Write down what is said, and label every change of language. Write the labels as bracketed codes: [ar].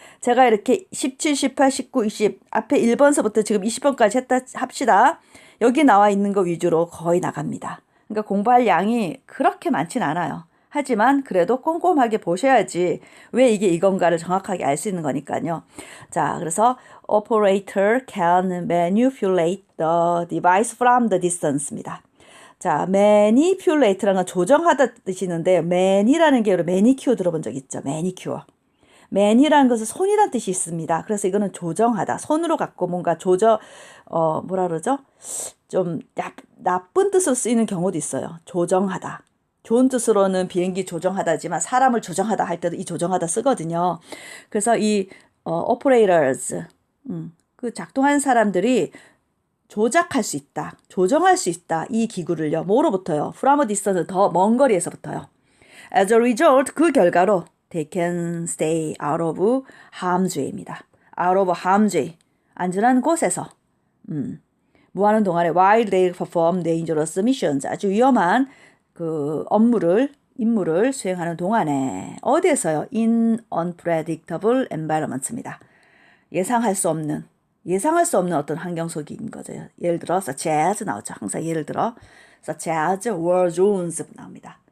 [ko] 제가 이렇게 17, 18, 19, 20 앞에 1번서부터 지금 20번까지 했다 합시다. 여기 나와 있는 거 위주로 거의 나갑니다. 그러니까 공부할 양이 그렇게 많진 않아요. 하지만 그래도 꼼꼼하게 보셔야지 왜 이게 이건가를 정확하게 알 수 있는 거니까요. 자, 그래서 [en] operator can manipulate the device from the distance입니다. [ko] 자, manipulate라는 건 조정하다 뜻이는데 man이라는 게 매니큐어 들어본 적 있죠? 매니큐어. man이라는 것은 손이란 뜻이 있습니다. 그래서 이거는 조정하다. 손으로 갖고 뭔가 뭐라 그러죠? 좀 나쁜 뜻으로 쓰이는 경우도 있어요. 조정하다. 좋은 뜻으로는 비행기 조정하다지만 사람을 조정하다 할 때도 이 조정하다 쓰거든요. 그래서 이 operators, 그 작동하는 사람들이 조작할 수 있다. 조정할 수 있다. 이 기구를요. 뭐로부터요? [en] From a distance, [ko] 더 먼 거리에서부터요. [en] As a result, [ko] 그 결과로 [en] they can stay out of harm's way입니다. out of harm's way. [ko] 안전한 곳에서 무하는 동안에 [en] while they perform dangerous missions. [ko] 아주 위험한 그 임무를 수행하는 동안에 어디에서요? [en] in unpredictable environments입니다. [ko] 예상할 수 없는 어떤 환경 속인 거죠. 예를 들어 such as 나오죠. 항상 예를 들어 [en] such as war zones [ko] 나옵니다.